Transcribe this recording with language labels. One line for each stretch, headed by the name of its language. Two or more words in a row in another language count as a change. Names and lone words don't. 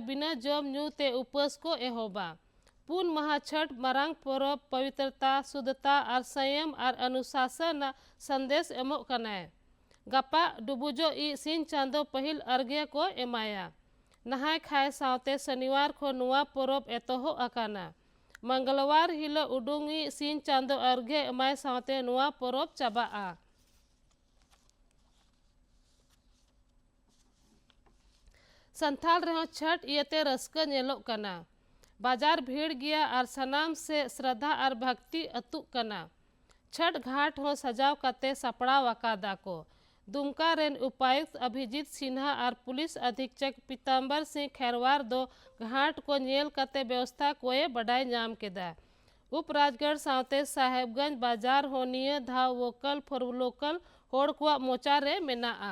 Santali: बिना जम न्यू ते उपवास को एहोबा पून महाछठ मरांग पोरब
Hindi: पवित्रता शुद्धता और संयम और अनुशासन
Santali: संदेश एमो कनाए गप्पा डुबुजो ई सिन चांदो पहिल अर्घ्य को एमाया
Hindi: नहाय खाए
Santali: सावते शनिवार को नुआ पोरब एतोहो अकाना मंगलवार हिलो उडुंगी सिन चांदो अर्घ्य एमाय सावते नुआ पोरब चाबा संथाल रहो छठ इयते रस्क नेलो कना
Hindi: बाजार भीड़ गया और
Santali: सनाम से श्रद्धा और भक्ति अतु कना छठ घाट हो सजाव कते सपड़ा वकादा को दुमका रेन
Hindi: उपायुक्त अभिजीत सिन्हा और पुलिस अधीक्षक पीताम्बर सिंह खैरवार
Santali: दो घाट को नेल कते व्यवस्था कोए बढ़ाए नाम के दा उप राजगढ़ सावते साहेबगंज बाजार होनिय धाव
English: vocal for local
Santali: होड़ कुआ मोचा रे मेना